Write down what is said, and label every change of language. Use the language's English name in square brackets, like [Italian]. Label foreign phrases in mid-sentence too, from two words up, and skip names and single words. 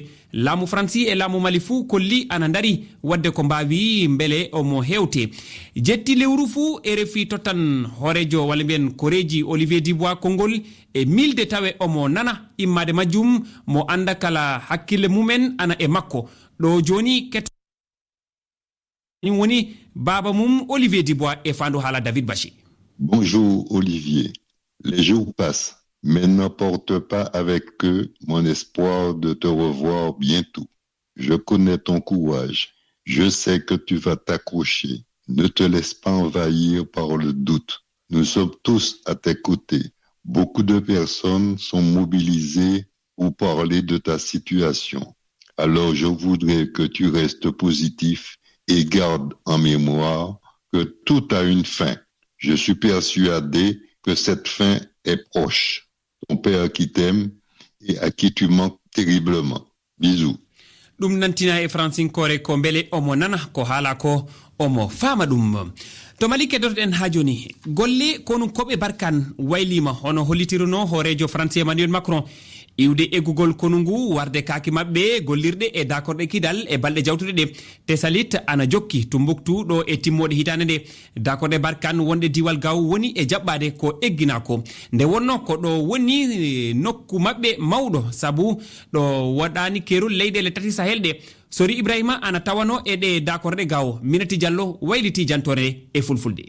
[Fula] laamu fransi e laamu mali fuu kolli ana dari wadde ko mbawi mbele omo hewte jetti lewru fuu RFI tottan horejo walla mbiyen koreji Olivier Dubois Kongol e milde tawe omo nana immade majjum mo anda kala hakkille mumen ana e makko ɗo joni woni baba mum Olivier Dubois e fandu hala David Bachi. [French] Bonjour Olivier, les jours passent, mais n'emporte pas avec eux mon espoir de te revoir bientôt. Je connais ton courage, je sais que tu vas t'accrocher, ne te laisse pas envahir par le doute. Nous sommes tous à tes côtés. Beaucoup de personnes sont mobilisées pour parler de ta situation. Alors je voudrais que tu restes positif et garde en mémoire que tout a une fin. Je suis persuadé que cette fin est proche. Ton père qui t'aime et à qui tu manques terriblement. Bisous. [Fula] Dum nantina e fransinkore ko mbele omo nana ko haala ko omo fama ɗum. To mali keddotoɗen ha joni golle konum koɓe barkan waylima hono hollitiruno horejo français Emmanuel Macron iwde eggugol konungu warde kaki mabbe gollirde e dakorde kidal e balde jawtude de Tesalit ana jokki Tumbuktu do e timmode hitande de dakorde barkan wonde diwal gaw woni e jabbade ko egginako nde wonno ko do woni nokku mabbe mawdo sabu do wadani kerul leydele tati sahelde Sori Ibrahima ana tawano e de dakorde gaw Minati Diallo wayliti jantore e fulfulde.